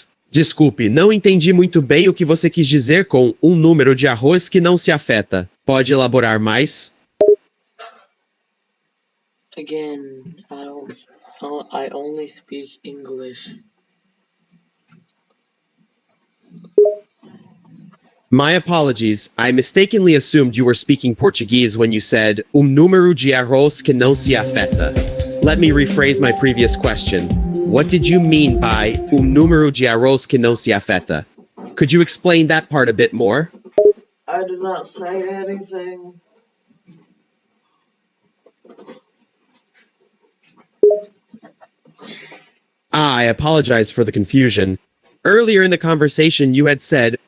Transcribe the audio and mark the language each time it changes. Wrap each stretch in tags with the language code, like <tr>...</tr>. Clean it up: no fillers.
<pt>Desculpe, não entendi muito bem o que você quis dizer com um número de arroz que não se afeta. Pode elaborar mais?</pt> <en>Again, I only speak English. My apologies. I mistakenly assumed you were speaking Portuguese when you said</en> <pt>número de arroz que não se afeta.</pt> <en>Let me rephrase my previous question. What did you mean by</en> <pt>número de arroz que não se afeta?</pt> <en>Could you explain that part a bit more? I did not say anything. I apologize for the confusion. Earlier in the conversation, you had said</en>